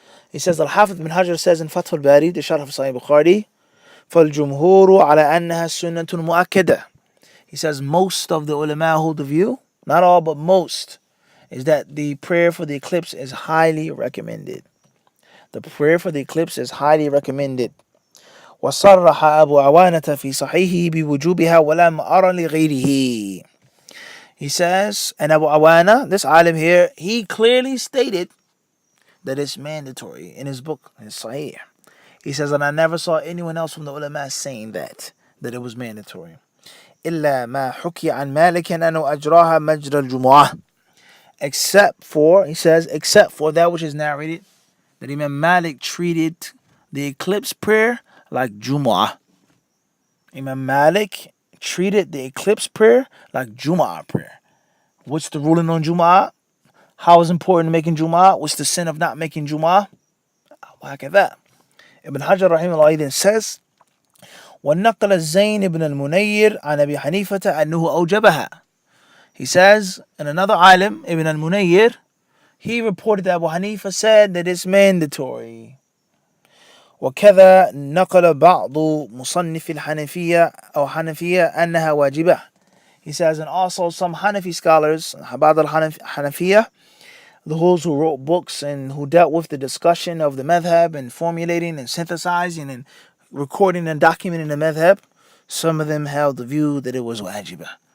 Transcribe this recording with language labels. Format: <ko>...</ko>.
<en>He says, Al-Hafidh bin Hajar says in Fath al-Bari, the Sharh of Sahih Bukhari,</en> <ar>فَالْجُمْهُورُ عَلَى أَنَّهَا السُنَّةٌ مُؤَكَّدَةٌ.</ar> <en>He says most of the ulama hold the view, not all, but most, is that the prayer for the eclipse is highly recommended. The prayer for the eclipse is highly recommended.</en> <ar>وصرح أبو عوانة في صحيحه بوجوبها ولم أر لغيره.</ar> <en>He says, and Abu Awana, this alim here, he clearly stated that it's mandatory in his book, his Sahih. He says, and I never saw anyone else from the ulama saying that it was mandatory.</en> <ar>إلا ما حكي عن مالك أنه أجراها مجرى الجمعة.</ar> <en>Except for, he says, except for that which is narrated, that Imam Malik treated the eclipse prayer like Jumu'ah. Imam Malik treated the eclipse prayer like Jumu'ah prayer. What's the ruling on Jumu'ah? How is important making Jumu'ah? What's the sin of not making Jumu'ah? Like that. Ibn Hajar rahimahullah then says,</en> <ar>وَالنَّقَلَ الزَّيْنِ ibn al-Munayyir عن أبي حنيفة أنه أوجبها.</ar> <en>He says, and another alim, Ibn al-Munayyir, he reported that Abu Hanifa said that it's mandatory.</en> <ar>وكذا نقل بعض مصنف الحنفية أو حنفية أنها واجبة.</ar> <en>He says, and also some Hanafi scholars,</en> <ar>بعض الحنفية,</ar> <en>those who wrote books and who dealt with the discussion of the madhab and formulating and synthesizing and recording and documenting the madhab, some of them held the view that it was wajibah.</en>